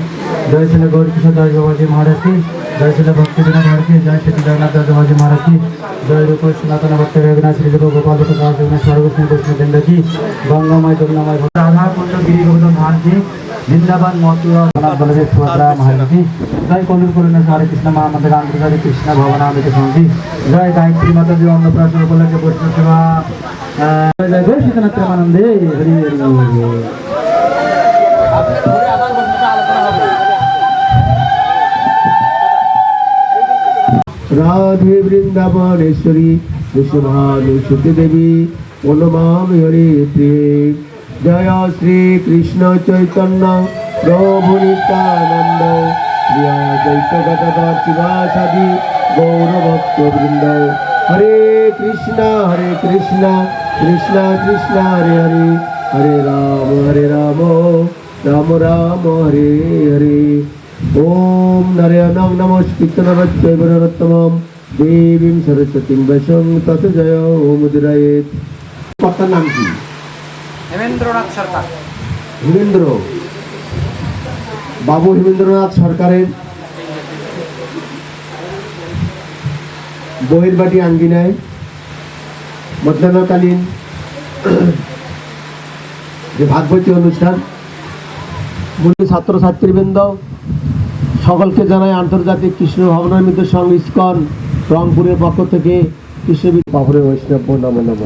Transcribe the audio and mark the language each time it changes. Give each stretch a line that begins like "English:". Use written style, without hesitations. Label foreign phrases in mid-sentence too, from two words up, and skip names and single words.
Bangla: জয় শিল গৌর কিশোর দাস বাবাজি মহারাজ কি জয় শিল ভক্তি বিনোদ মহারাজ কি জয় শ্রী জগন্নাথ দাস বাবাজি মহারাজ কি জয় রূপ সনাতন ভক্ত রঘুনাথ শ্রী গোপাল দাস জগন্নাথ সর্বকৃষ্ণ কৃষ্ণ কেন্দ্র কি গঙ্গাময় যমুনাময় রাধা কুণ্ড গিরি গোবিন্দ ধান কি বৃন্দাবন মথুরা বলদেব সুভদ্রা মহারানী জয় কলির করুণা হরে কৃষ্ণ মহামন্দির আন্তর্জাতিক কৃষ্ণ ভবনামৃত সমিতি জয় গায়ত্রী মাতাজি অন্নপ্রাশন উপলক্ষে বৈষ্ণব সেবা জয় গো শীতনাথ প্রেমানন্দে হরি হরি।
Sanskrit: राधे वृंदावनेश्वरी विश्वभानुसुते देवी नमामि हरे प्रिये। जय श्री कृष्ण चैतन्य प्रभु नित्यानंद श्री अद्वैत गदाधर शिवासादि गौरभक्तवृंद। हरे कृष्ण कृष्ण कृष्ण हरे हरे हरे राम राम राम हरे हरे। ओम नारायणं नमस्कृत्य नरं नरोत्तमं देवीं सरस्वतीं वैष्णवं तत् जय मुदिरायेत्।
Bangla: কর্তার নাম কি? হেমেন্দ্রনাথ সরকার। হেমেন্দ্র বাবু হেমেন্দ্রনাথ সরকারের বহির্বাটি আঙ্গিনায় মধ্যাহ্নকালীন যে ভাগবতী অনুষ্ঠান, মূল ছাত্রছাত্রীবৃন্দ সকলকে জানাই আন্তর্জাতিক কৃষ্ণ ভবনামৃত সংঘ ইস্কন রংপুরের পক্ষ থেকে কৃষ্ণ বাবুরে বৈষ্ণব নমো নমঃ।